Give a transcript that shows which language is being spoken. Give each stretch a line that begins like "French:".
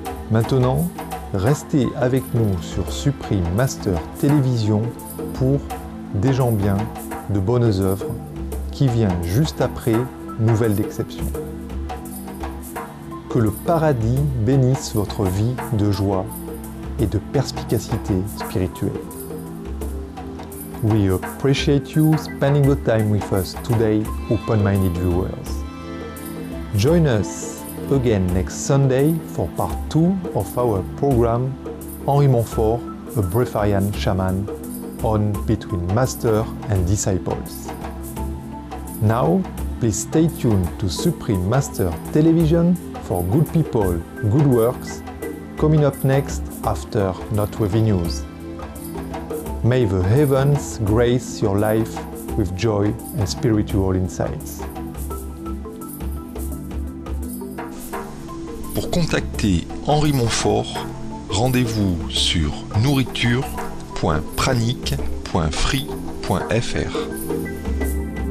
French: Maintenant, restez avec nous sur Supreme Master Télévision pour Des gens bien, de bonnes œuvres, qui vient juste après Nouvelle d'exception. Que le paradis bénisse votre vie de joie et de perspicacité spirituelle.
English: We appreciate you spending the time with us today, open-minded viewers. Join us again next Sunday for part 2 of our program Henri Montfort, a Breatharian shaman, on Between Master and Disciples. Now, please stay tuned to Supreme Master Television for good people, good works, coming up next after Noteworthy News. May the heavens grace your life with joy and spiritual insights.
French: Pour contacter Henri Montfort, rendez-vous sur nourriture.pranic.free.fr.